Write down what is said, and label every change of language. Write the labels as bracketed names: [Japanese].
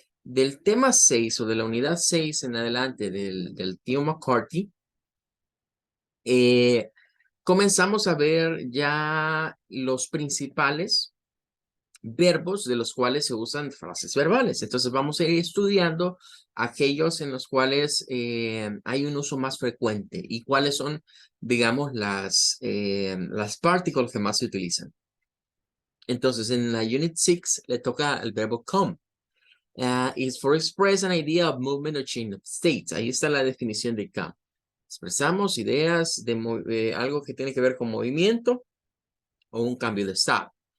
[Spanish] Del tema 6 o de la unidad 6 en adelante del tío McCarthy, comenzamos a ver ya los principales verbos de los cuales se usan frases verbales. Entonces vamos a ir estudiando aquellos en los cuales hay un uso más frecuente y cuáles son, digamos, las partículas que más se utilizan. Entonces en la Unit 6 le toca el verbo come. [English] Is for express an idea of movement or change of states. [Spanish] Ahí está la definición de come. Expresamos ideas de algo que tiene que ver con movimiento o un cambio de estado.